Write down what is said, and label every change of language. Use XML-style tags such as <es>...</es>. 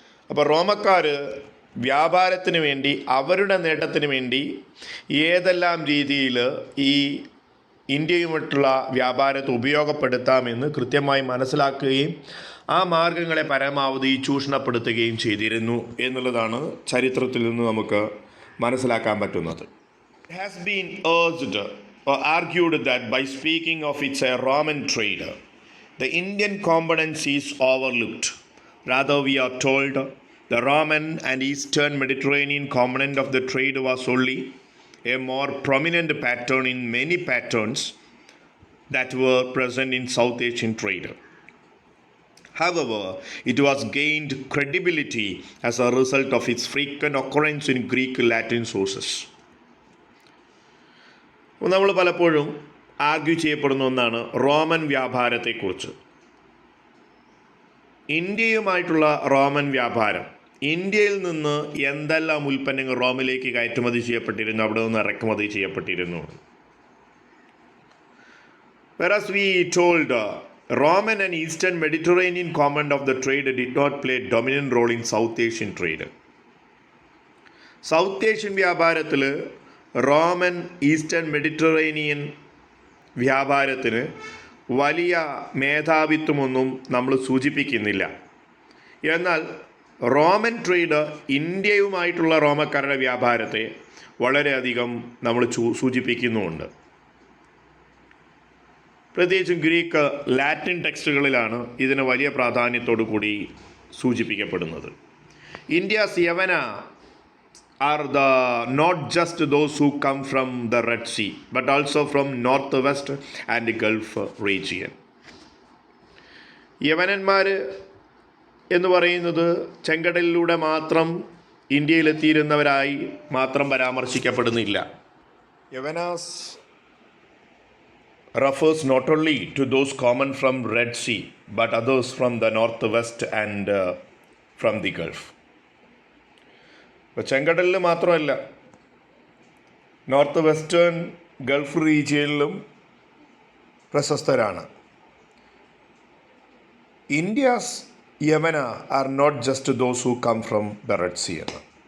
<ml>അപ്പോൾ റോമക്കാർ വ്യാപാരത്തിന് വേണ്ടി, അവരുടെ നേട്ടത്തിന് വേണ്ടി ഏതെല്ലാം രീതിയിൽ ഈ ഇന്ത്യയുമായിട്ടുള്ള വ്യാപാരത്തെ ഉപയോഗപ്പെടുത്താമെന്ന് കൃത്യമായി മനസ്സിലാക്കുകയും ആ മാർഗങ്ങളെ പരമാവധി ചൂഷണപ്പെടുത്തുകയും ചെയ്തിരുന്നു എന്നുള്ളതാണ് ചരിത്രത്തിൽ നിന്ന് നമുക്ക് മനസ്സിലാക്കാൻ പറ്റുന്നത്.</ml> <en>It has been urged or argued that by speaking of its a Roman trade, the Indian component is overlooked. Rather, we are told the Roman and Eastern Mediterranean component of the trade was only a more prominent pattern in many patterns that were present in South Asian trade. However, it was gained credibility as a result of its frequent occurrence in Greek Latin sources.</en> <ml>നമ്മൾ പലപ്പോഴും argue ചെയ്യപ്പെടുന്ന ഒന്നാണ് Roman വ്യാപാരത്തെക്കുറിച്ച്. ഇന്ത്യയുമായിട്ടുള്ള Roman വ്യാപാരം, ഇന്ത്യയിൽ നിന്ന് എന്തെല്ലാം ഉൽപ്പന്നങ്ങൾ റോമിലേക്ക് കയറ്റുമതി ചെയ്യപ്പെട്ടിരുന്നു, അവിടെ നിന്ന് ഇറക്കുമതി ചെയ്യപ്പെട്ടിരുന്നു.</ml> <en>Whereas we told Roman and Eastern Mediterranean component of the trade did not play a dominant role in South Asian trade.</en> <ml>South Asian വ്യാപാരത്തിൽ റോമൻ ഈസ്റ്റേൺ മെഡിറ്ററേനിയൻ വ്യാപാരത്തിന് വലിയ മേധാവിത്വമൊന്നും നമ്മൾ സൂചിപ്പിക്കുന്നില്ല. എന്നാൽ റോമൻ ട്രേഡ് ഇന്ത്യയുമായിട്ടുള്ള റോമക്കാരുടെ വ്യാപാരത്തെ വളരെയധികം നമ്മൾ സൂചിപ്പിക്കുന്നുമുണ്ട്. പ്രത്യേകിച്ചും ഗ്രീക്ക് ലാറ്റിൻ ടെക്സ്റ്റുകളിലാണ് ഇതിന് വലിയ പ്രാധാന്യത്തോടു കൂടി സൂചിപ്പിക്കപ്പെടുന്നത്.</ml> <en>India's Yavana are not just those who come from the Red Sea, but also from northwest and the Gulf region.</en> <ml>യവനന്മാർ എന്ന് പറയുന്നത് ചെങ്കടലിലൂടെ മാത്രം ഇന്ത്യയിലെത്തിയിരുന്നവരായി മാത്രം പരാമർശിക്കപ്പെടുന്നില്ല.</ml> <en>Yavanas refers not only to those common from Red Sea, but others from the northwest and from the Gulf.</en> <ml>ചെങ്കടലിൽ മാത്രമല്ല, north western Gulf റീജിയനിലും പ്രശസ്തരാണ്.</ml> <en>India's Yavana are not just those who come from the red sea</en> <ml>എന്ന്.</ml>